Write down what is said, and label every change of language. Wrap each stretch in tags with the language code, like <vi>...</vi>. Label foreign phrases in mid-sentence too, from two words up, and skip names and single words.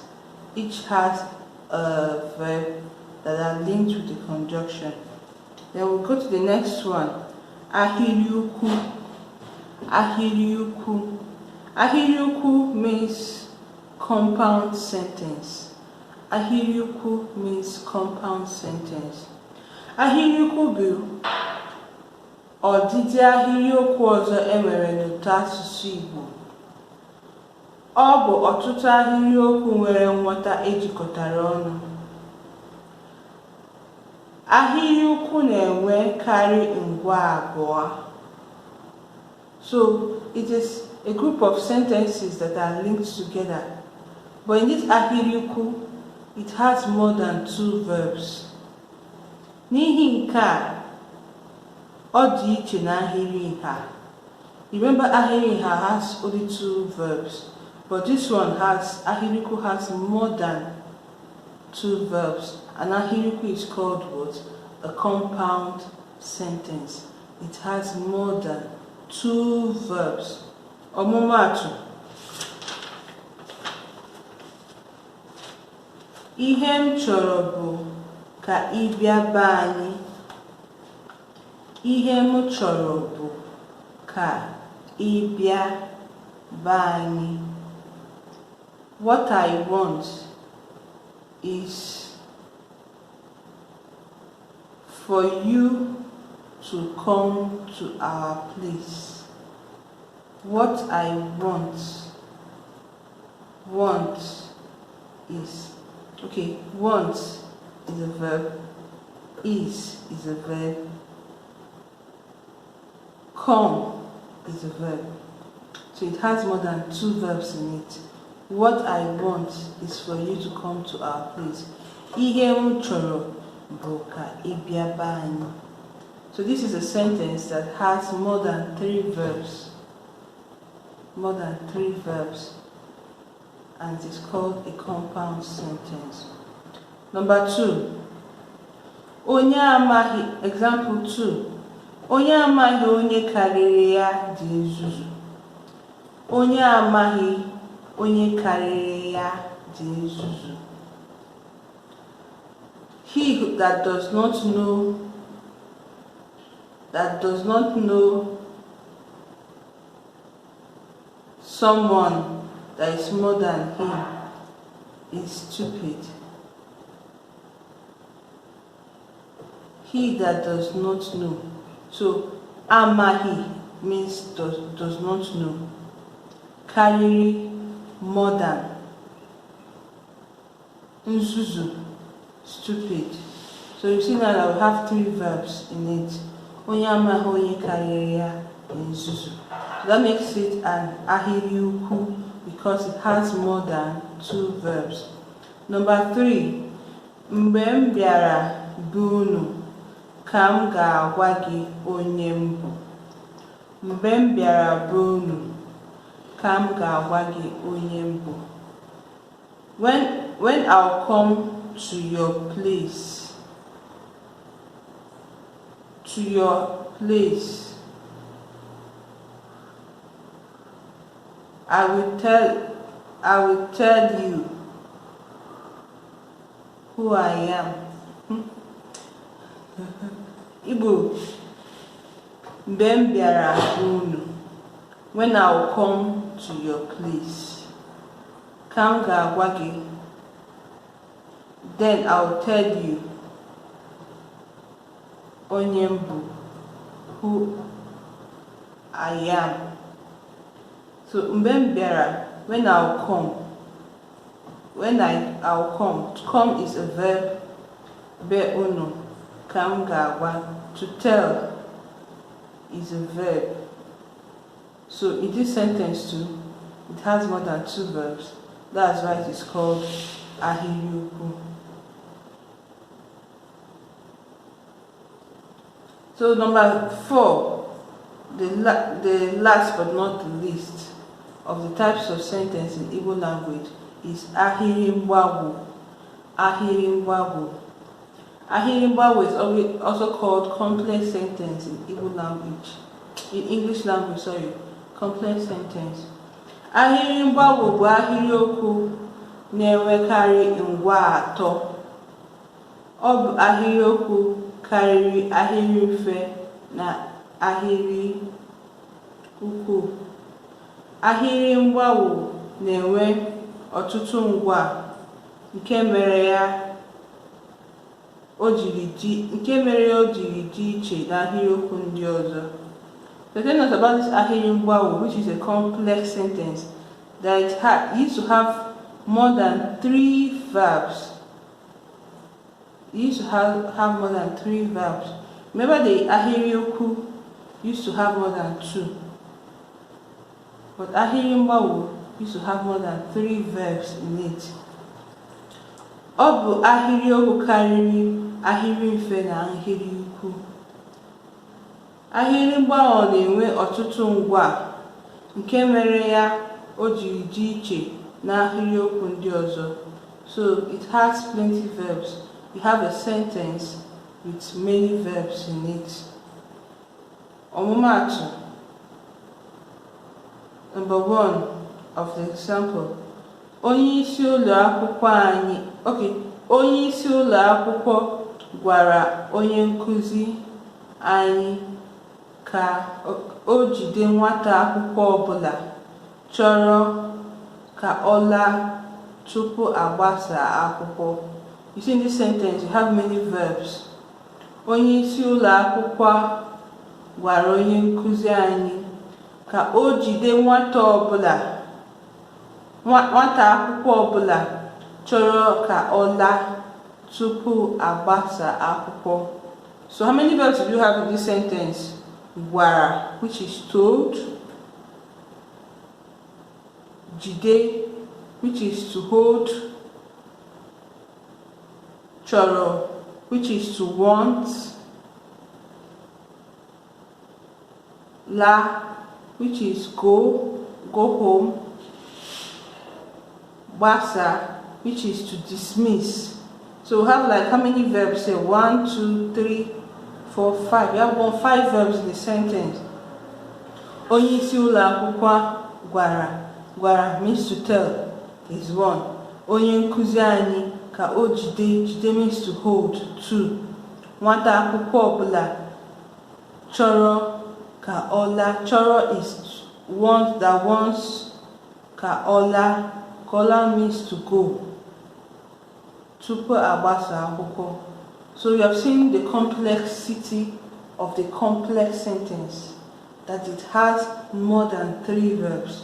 <en>Each has a verb that are linked with the conjunction. Then we'll go to the next one.</en> <ig>Ahịrịokwu. Ahịrịokwu.</ig> <en>Ahịrịokwu means compound sentence. Ahịrịokwu means compound sentence.</en> <ig>Ahịrịokwu bụ ọdịdị ahịrịokwu ọzọ enwere n'ụtọ asụsụ Igbo. Ọ bụ ọtụtụ ahịrịokwu nwere nghọta ejikọtara ọnụ. Ahịrịokwu na-enwekarị ngwa abụọ.</ig> <en>So it is a group of sentences that are linked together. But in this ahịrịokwu, it has more than 2 verbs.</en> <ig>N'ihi nke a, ọ dị iche na Ahịrịokwu.</ig> <en>Remember, Ahịrịokwu has only 2 verbs, but this one has, Ahịrịokwu has more than 2 verbs, and Ahịrịokwu is called what? A compound sentence. It has more than 2 verbs.</en> <ig>Ọmụmaatụ. Ihe m chọrọ bụ ka ị bịa be anyị. Ihe m chọrọ bụ ka ị bịa be anyị.</ig> <en>What I want is for you to come to our place. What I want is, okay, want is a verb, is a verb, come is a verb. So it has more than 2 verbs in it. What I want is for you to come to our place. Ihe m chọrọ bụ ka ị bịa be anyị. So this is a sentence that has more than 3 verbs. More than 3 verbs. And it's called a compound sentence. Number 2.</en> <ig>Onye amaghị, example 2. Onye amaghị onye karịrị ya dị nzuzu. Onye amaghị onye karịrị ya dị nzuzu.</ig> <en>He that does not know someone that is more than him is stupid. He that does not know. So amahi means does not know. Kariri, more than. Nzuzu, stupid. So you see now that we have 3 verbs in it.</en> <ig>Onye amahi onye kariri ya nzuzu.</ig> <en>So that makes it an ahịrịokwu because it has more than 2 verbs. Number 3.</en> <ig>Mgbe m bịara be unu, ka m ga-agwa gị onye m bụ. Mgbe m bịara be unu, ka m ga-agwa gị onye m bụ.</ig> <en>When when I'll come to your place. To your place. I will tell you who I am.</en> <ig>Igbo, mgbe m bịara unu,</ig> <en>when I will come to your place.</en> <ig>Ka m ga-agwa gị,</ig> <en>then I will tell you</en> <ig>onye m bụ,</ig> <en>who I am. So</en> <ig>mgbe m bịara,</ig> <en>when I will come. When I'll come. To come is a verb.</en> <ig>Be unu. Ka m ga-agwa.</ig> <en>To tell is a verb. So in this sentence too, it has more than 2 verbs. That's why it is called Ahịrịokwu. So number 4, the last but not the least of the types of sentence in Igbo language is Ahịrịokwu. Ahịrịokwu. Ahịrịokwu is also called complex sentence in Igbo language. In English language, sorry, complex sentence.</en> <ig>Ahịrịokwu bụ ahịrịokwu na-enwekarị ngwa atọ. Ọ bụ ahịrịokwu karịrị ahịrị mfe na ahịrị ukwu. Ahịrịokwu na-enwe ọtụtụ ngwa nke mere ya o jiri dị iche na ahịrịokwu ndị ọzọ.</ig> <en>So tell us about this Ahịrịokwu, which is a complex sentence that used to have more than 3 verbs. It used to have more than 3 verbs. Remember, the Ahịrịokwu used to have more than 2. But Ahịrịokwu used to have more than 3 verbs in it.</en> <ig>Ọ bụ ahịrịokwu karịrị ahịrị mfe na ahịrị ukwu. Ahịrịokwu na-enwe ọtụtụ ngwa nke mere ya o jiri dị iche na ahịrịokwu ndị ọzọ.</ig> <en>So it has plenty verbs. You have a sentence with many verbs in it. Ọmụmaatụ. Number 1 of the example.</en> <ig>Onye isi ụlọ akwụkwọ gwara onye nkuzi anyị ka o jide nwata akwụkwọ ọbụla chọrọ ka ọ laa tupu agbasa akwụkwọ.</ig> <en>You see, in this sentence you have many verbs.</en> <ig>Onye isi ụlọ akwụkwọ gwara onye nkuzi anyị ka o jide nwata akwụkwọ ọbụla chọrọ ka ọ laa tupu agbasa akwụkwọ.</ig> <en>So how many verbs do you have in this sentence? Gwara, which is told. Jide, which is to hold. Chọrọ, which is to want. La, which is go home. Gbasa, which is to dismiss. So we have like how many verbs here? 1, 2, 3, 4, 5. We have 5 verbs in the sentence.</en> <ig>Onye isi ụlọ akwụkwọ gwara.</ig> <en>Gwara means to tell is 1.</en> <ig>Onye nkuzi anyị ka o jide</ig> <en>means to hold.</en> <ig>2. Nwata akwụkwọ ọbụla chọrọ ka ọ laa.</ig> <en>Chọrọ is one that wants</en> <ig>ka ọ laa. Ka ọ laa</ig> <en>means to go.</en> <ig>Tupu agbasa akwụkwọ.</ig> <en>So you have seen the complexity of the complex sentence, that it has more than 3 verbs.</en>